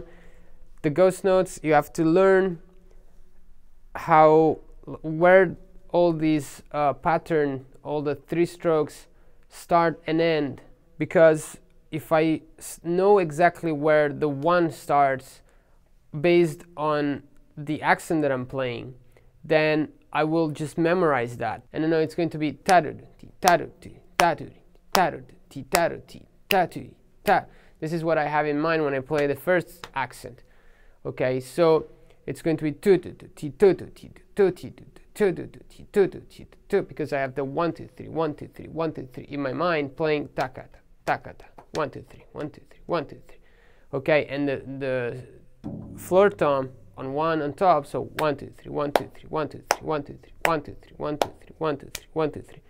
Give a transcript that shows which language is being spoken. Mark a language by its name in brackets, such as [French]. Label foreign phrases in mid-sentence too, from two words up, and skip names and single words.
[English] The ghost notes, you have to learn where all these pattern, all the 3 strokes start and end, because if I know exactly where the 1 starts based on the accent that I'm playing, then I will just memorize that, and I know it's going to be ta-du-ti, ta-du-ti, ta-du-ti, ta-du-ti, ta-du-ti, ta-du-ti, ta. This is what I have in mind when I play the first accent. Okay, so it's going to be tu-tu-tu-ti, tu-tu-ti, tu-tu-ti, tu-tu-ti, tu-tu-ti, tu, because I have the 1, 2, 3, 1, 2, 3, 1, 2, 3 in my mind, playing takata, takata, 1, 2, 3, 1, 2, 3, 1, 2, 3. Okay, and the floor tom on 1 on top, so 1, 2, 3, 1, 2, 3, 1, 2, 3, 1, 2, 3, 1, 2, 3, 1, 2, 3, 1, 2, 3, 1, 2, 3.